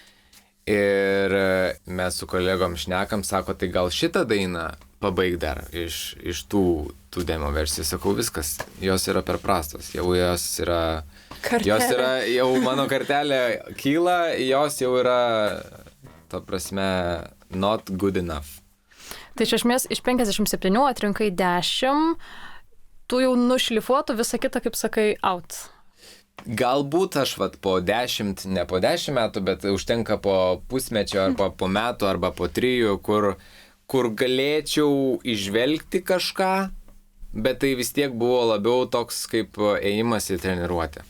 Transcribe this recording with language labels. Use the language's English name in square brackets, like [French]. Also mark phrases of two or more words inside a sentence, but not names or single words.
[Lithuanian] Ir mes su kolegom šnekam, sako, tai gal šitą dainą pabaig dar iš tų demo versijų. Sakau, viskas, jos yra per prastos, jau jos yra, jau mano kartelė kyla, jos jau yra, ta prasme, [English] not good enough. [Lithuanian] Tai iš esmės iš 57 atrinkai 10, tu jau nušlifuotų visą kitą, kaip sakai, out. Galbūt aš po 10, ne po 10 metų, bet užtenka po pusmečio arba po metų arba po 3, kur galėčiau išvelgti kažką, bet tai vis tiek buvo labiau toks kaip ėjimas į treniruotę.